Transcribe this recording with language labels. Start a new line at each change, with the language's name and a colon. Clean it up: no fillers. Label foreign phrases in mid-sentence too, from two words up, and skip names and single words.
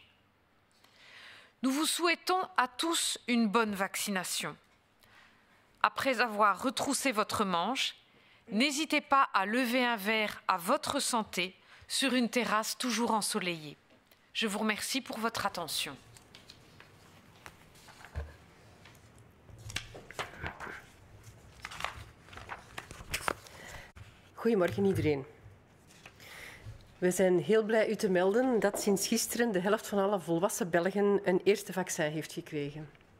French: Nous vous souhaitons à tous une bonne vaccination. Après avoir retroussé votre manche, n'hésitez pas à lever un verre à votre santé sur une terrasse toujours ensoleillée. Je vous remercie pour votre attention.
Dutch: Goedemorgen iedereen. We zijn heel blij u te melden dat sinds gisteren de helft van alle volwassen Belgen een eerste vaccin heeft gekregen.